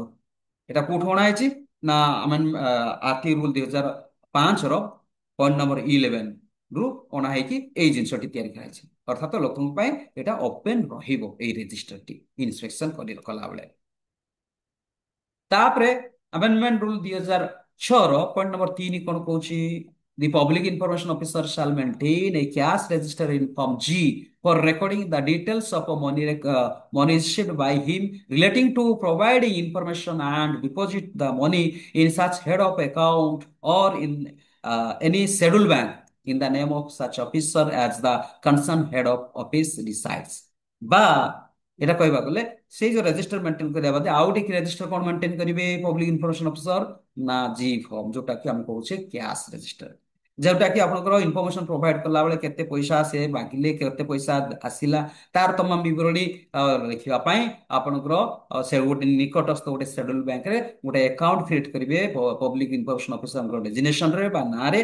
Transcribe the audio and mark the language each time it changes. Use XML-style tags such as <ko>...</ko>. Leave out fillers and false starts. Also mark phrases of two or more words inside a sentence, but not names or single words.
<or>এটা কোଉଠୁ ଅଣା ହେଇଛି ନା ଆମେ</or> <en>RTI rule</en> <or>2005ର</or> <en>point number</en> <or>11 ରୁ ଅଣା ହେଇକି ଏଇ ଜିନିଷଟି ତିଆରି କରାଯାଇଛି। ଅର୍ଥାତ ଲୋକଙ୍କ ପାଇଁ ଏଟା ଓପେନ ରହିବ ଏଇ ରେଜିଷ୍ଟରଟି ଇନ୍ସପେକ୍ସନ କଲାବେଳେ। ତାପରେ</or> <en>amendment rule</en> <or>2006ର</or> <en>point number</en> <or>3 କଣ କହୁଛି?</or> <en>The public information officer shall maintain a cash register in Form G for recording the details of a money received by him relating to providing information and deposit the money in such head of account or in any scheduled bank in the name of such officer as the concerned head of office decides।</en> <or>ବା ଏଟା କହିବାକୁ ଗଲେ ସେଇ ଯୋଉ ରେଜିଷ୍ଟର ମେଣ୍ଟେନ କରିବା ବାଦେ ଆଉ ଟିକେ ରେଜିଷ୍ଟର କଣ ମେଣ୍ଟେନ କରିବେ</or> <en>public information officer</en> <or>ନା</or> <en>G form,</en> <or>ଯୋଉଟା କି ଆମେ କହୁଛେ</or> <en>cash register,</en> <or>ଯୋଉଟା କି ଆପଣଙ୍କର</or> <en>information provide</en> <or>କଲା ବେଳେ କେତେ ପଇସା ସେ ମାଗିଲେ, କେତେ ପଇସା ଆସିଲା, ତାର ତମାମ ବିବରଣୀ ଲେଖିବା ପାଇଁ ଆପଣଙ୍କର ସେ ଗୋଟେ ନିକଟସ୍ଥ ଗୋଟେ</or> <en>scheduled bank</en> <or>ଗୋଟେ</or> <en>account create</en> <or>କରିବେ</or> <en>public information officer</en> <or>ଡେଜିନେସନରେ ବା ନାଁରେ।</or>